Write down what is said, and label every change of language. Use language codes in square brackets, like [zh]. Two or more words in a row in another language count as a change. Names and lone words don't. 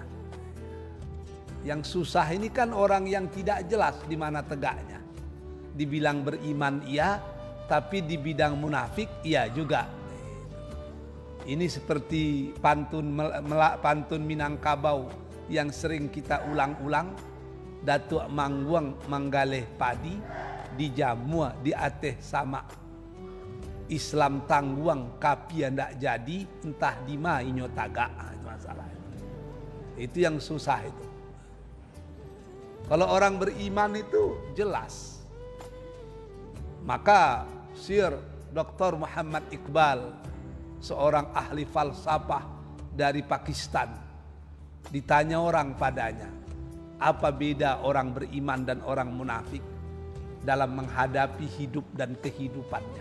[id] Yang susah ini kan orang yang tidak jelas di mana tegaknya. Dibilang beriman iya, tapi di bidang munafik iya juga. Ini seperti pantun Minangkabau yang sering kita ulang-ulang. [min] Datuk mangguang manggaleh padi, dijamua di ateh sama. Islam tangguang kapi ndak jadi, entah di ma inyo tagak. [id] Itu masalah. Itu yang susah itu. Kalau orang beriman itu jelas. Maka Sir Dr. Muhammad Iqbal, seorang ahli falsafah dari Pakistan, ditanya orang padanya, apa beda orang beriman dan orang munafik dalam menghadapi hidup dan kehidupannya?